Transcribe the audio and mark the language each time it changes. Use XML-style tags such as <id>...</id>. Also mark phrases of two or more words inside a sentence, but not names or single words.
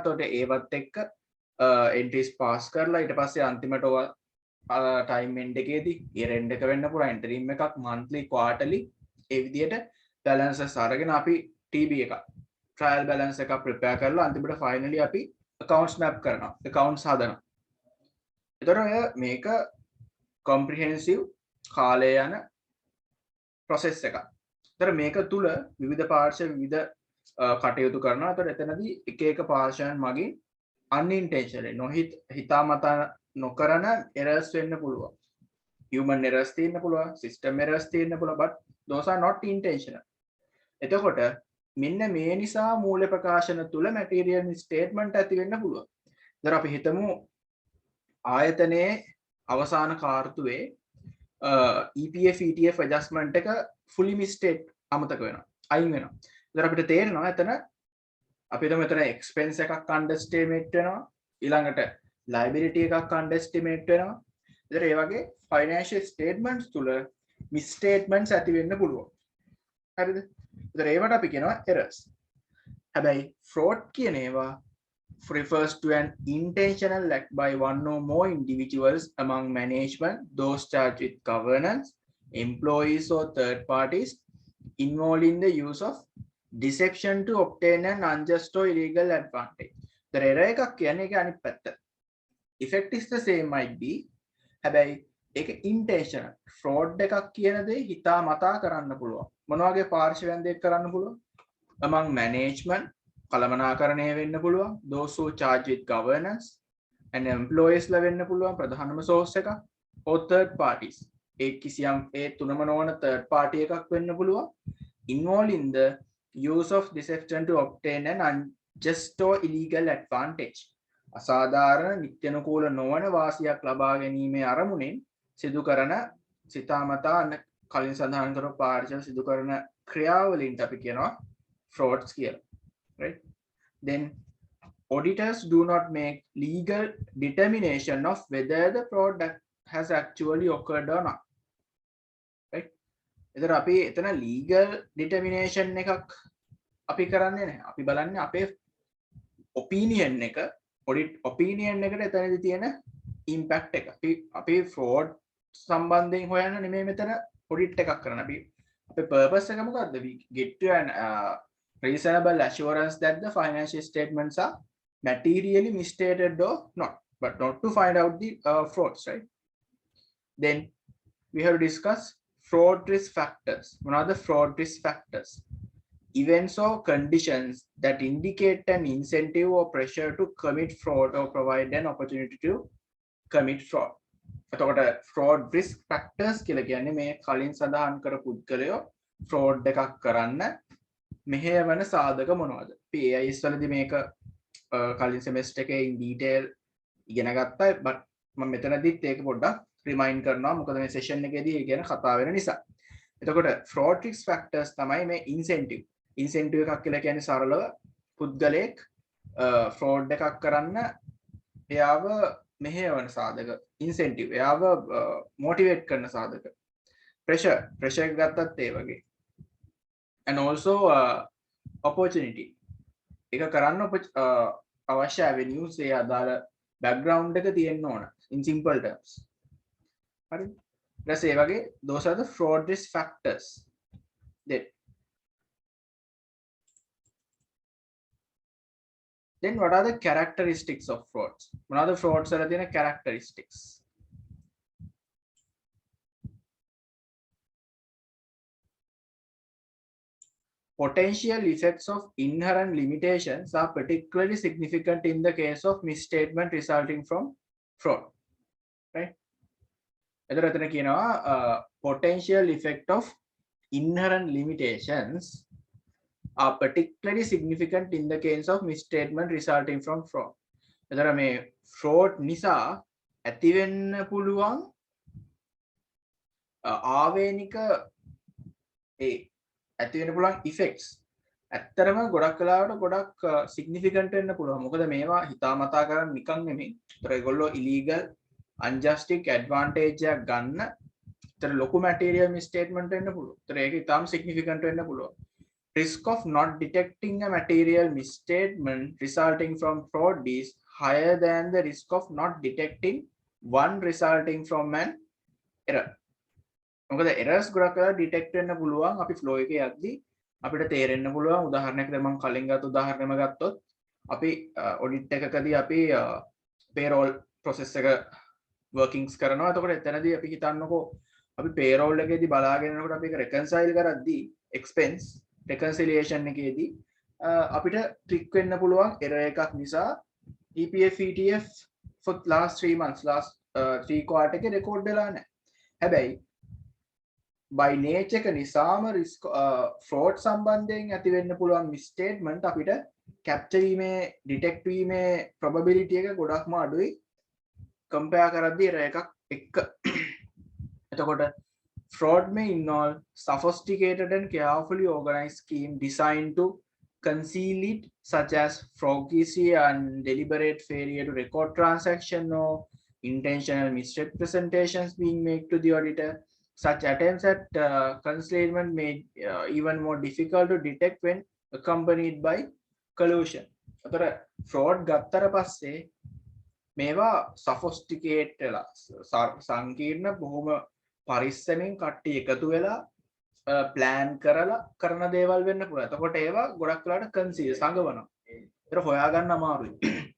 <si>එතකොට ඒවත් එක්ක</si> <en>entries pass</en> <si>කරලා ඊට පස්සේ අන්තිමට ඔය</si> <en>time end</en> <si>එකේදී</si> <en>year end</en> <si>එක වෙන්න පුළුවන් interim එකක්</si> <en>monthly quarterly</en> <si>ඒ විදිහට balances අරගෙන අපි TB එකක්</si> <en>trial balance</en> <si>එකක් prepare කරලා අන්තිමට finally අපි</si> <en>accounts map</en> <si>කරනවා accounts හදනවා. එතකොට ඔය මේක comprehensive කාලය යන process එකක්. එතකොට මේක තුල විවිධ පාර්ශ්ව විවිධ කටයුතු කරනවා. එතකොට එතනදී එක එක පාර්ශ්වයන් මගින් unintentionally හිතාමතා නොකරන errors වෙන්න පුළුවන්.</si> <en>human errors</en> <si>තියෙන්න පුළුවන්,</si> <en>system errors</en> <si>තියෙන්න පුළුවන්,</si> <en>but those are not intentional.</en> <si>එතකොට මෙන්න මේ නිසා මූල්‍ය ප්‍රකාශන තුල</si> <en>material misstatement</en> <si>ඇති වෙන්න පුළුවන්. දැන් අපි හිතමු ආයතනයේ අවසාන කාර්තුවේ</si> <en>EPF ETF adjustment</en> <si>එක</si> <en>fully mistake</en> <si>අමතක වෙනවා. අයින් වෙනවා. දැන් අපිට තේරෙනවා එතන අපි මෙතන expense එකක් underestimate වෙනවා. ඊළඟට liability එකක් underestimate වෙනවා. ඒතර ඒ වගේ</si> <en>financial statements</en> <si>තුල misstatements ඇති වෙන්න පුළුවන්. හරිද? ඒතර ඒවට අපි කියනවා errors.</si> <en>හැබැයි fraud</en> <si>කියන ඒවා</si> <en>refers to an intentional act by one or more individuals among management, those charged with governance, employees or third parties involved in the use of deception to obtain an unjust or illegal advantage. The error</en> <si>එකක් කියන්නේ ඒක අනිත් පැත්ත.</si> <en>Effect is the same might be.</en> <si>හැබැයි ඒක</si> <en>intentional fraud</en> <si>එකක් කියන දේ හිතා මතා කරන්න පුළුවන්. මොන වගේ පාර්ශවයන් දෙයක් කරන්න පුළුවන්?</si> <en>among management</en> <si>කළමනාකරණය වෙන්න පුළුවන්.</si> <en>those who charge with governance and employees</en> <si>ලා වෙන්න පුළුවන් ප්‍රධානම</si> <en>source එක. or third parties.</en> <si>ඒ කිසියම් ඒ තුනම නොවන third party එකක් වෙන්න පුළුවන්.</si> <en>involved in the use of deception to obtain an unjust or illegal advantage.</en> <si>අසාධාරණ නිත්‍යනුකූල නොවන වාසියක් ලබා ගැනීමේ අරමුණෙන් සිදු කරන සිතාමතා කලින් සඳහන් කරපු පාර්ශව සිදු කරන ක්‍රියාවලින්ට අපි කියනවා frauds කියලා.</si> <en>Right? Then auditors do not make legal determination of whether the fraud has actually occurred or not. Right?</en> <si>එතන අපි එතන</si> <en>legal determination</en> <si>එකක් අපි කරන්නේ නැහැ. අපි බලන්නේ අපේ opinion එක</si> <en>audit opinion</en> <si>එකට එතනදී තියෙන impact එක. අපි fraud සම්බන්ධයෙන් හොයන්න නෙමෙයි මෙතන audit එකක් කරන්න. අපේ purpose එක මොකද්ද?</si> <en>We get to an reasonable assurance that the financial statements are materially misstated or not, but not to find out the frauds, right? Then we have discussed fraud risk factors. What are the fraud risk factors? Events or conditions that indicate an incentive or pressure to commit fraud or provide an opportunity to commit fraud.</en> <si>එතකොට</si> <en>fraud risk factors</en> <si>කියලා කියන්නේ මේ කලින් සඳහන් කරපු පුද්ගලයෝ fraud එකක් කරන්න මෙහෙයවන සාධක මොනවද? අපි AIS වලදී මේක කලින් semester එකේ</si> <en>in detail</en> <si>ඉගෙන ගත්තා. but මම මෙතනදිත් ඒක පොඩ්ඩක් remind කරනවා. මොකද මේ session එකේදී ඒ ගැන කතා වෙන නිසා. එතකොට</si> <en>fraud risk factors</en> <si>තමයි මේ incentive එකක් කියලා කියන්නේ සරලව පුද්ගලයෙක් fraud එකක් කරන්න එයාව මෙහෙයවන සාධක incentive එයාව motivate කරන සාධක pressure එක ගත්තත් ඒ වගේ</si> <en>and also opportunity</en> <si>ඒක කරන්න අවශ්‍ය avenues ඒ අදාළ background එක තියෙන්න ඕන</si> <en>in simple terms</en> <si>හරි ඊට පස්සේ ඒ වගේ</si> <en>those are the fraud risk factors then what are the characteristics of frauds? What are the frauds are the characteristics? Potential effects of inherent limitations are particularly significant in the case of misstatement resulting from fraud. Right?</en> <si>එතන කියනවා</si> <en>potential effect of inherent limitations are particularly significant in the case of misstatement resulting from fraud.</en> <si>එතන මේ fraud නිසා ඇති වෙන්න පුළුවන් ආවේනික ඒ ඇති වෙන්න පුළුවන් effects ඇත්තරම ගොඩක් වෙලාවට ගොඩක් significant වෙන්න පුළුවන්. මොකද මේවා හිතාමතා කරන් නිකන් නෙමෙයි. ඒතර ඒගොල්ලෝ</si> <en>illegal unjustic advantage</en> <si>එකක් ගන්න. ඒතර ලොකු</si> <en>material misstatement</en> <si>වෙන්න පුළුවන්. ඒතර ඒක ඉතාම significant වෙන්න පුළුවන්.</si> <en>Risk of not detecting a material misstatement resulting from fraud is higher than the risk of not detecting one resulting from an error.</en> <si>මොකද errors ගොඩක් වෙලා detect වෙන්න පුළුවන් අපි flow එකේ යද්දී අපිට තේරෙන්න පුළුවන් උදාහරණයකට මම කලින් ගත්ත උදාහරණයම ගත්තොත් අපි audit එකකදී අපි</si> <en>payroll process</en> <si>එක workings කරනවා. එතකොට එතනදී අපි හිතන්නකෝ අපි payroll එකේදී බලාගෙන යනකොට අපි ඒක reconcile කරද්දී</si> <en>expense reconciliation</en> <si>එකේදී අපිට ට්‍රික් වෙන්න පුළුවන් error එකක් නිසා</si> <en>EPF ETF for last 3 months last 3 quarter</en> <si>එකේ record වෙලා නැහැ. හැබැයි</si> <en>by nature</en> <si>එක නිසාම risk fraud සම්බන්ධයෙන් ඇති වෙන්න පුළුවන් misstatement අපිට capture වීමේ detect වීමේ probability එක ගොඩක්ම අඩුයි compare කරද්දී error එකක් එක්ක.</si> <en>එතකොට fraud may involve sophisticated and carefully organized scheme designed to conceal it, such as fraudicy and deliberate failure to record transaction or intentional misrepresentations being made to the auditor. Such attempts at concealment made even more difficult to detect when accompanied by collusion.</en> <si>අතර fraud ගත්තට පස්සේ මේවා sophisticated වෙලා සංකීර්ණ බොහොම පරිස්සමෙන් කට්ටිය එකතු වෙලා plan කරලා කරන දේවල් වෙන්න පුළුවන්. එතකොට ඒවා ගොඩක් වෙලාවට conceal සංගවනවා. ඒක හොයාගන්න අමාරුයි.</si>